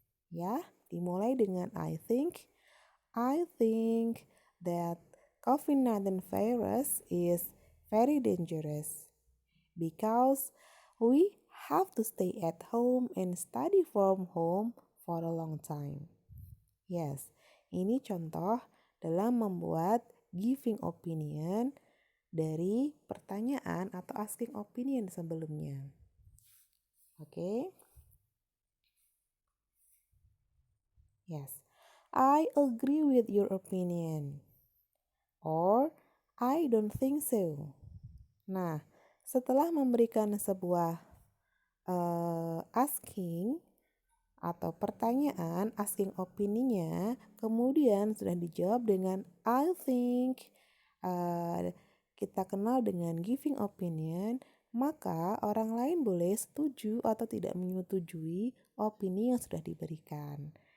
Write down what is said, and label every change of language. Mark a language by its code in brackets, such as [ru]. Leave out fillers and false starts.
[id] Ya, dimulai dengan [en] I think. I think that COVID-19 virus is very dangerous because we have to stay at home and study from home for a long time. [id] Yes, ini contoh dalam membuat giving opinion dari pertanyaan atau asking opinion sebelumnya. Oke. [en] Yes, I agree with your opinion. Or, I don't think so. [id] Nah, setelah memberikan sebuah asking atau pertanyaan, asking opininya, kemudian sudah dijawab dengan I think, kita kenal dengan giving opinion, maka orang lain boleh setuju atau tidak menyetujui opini yang sudah diberikan.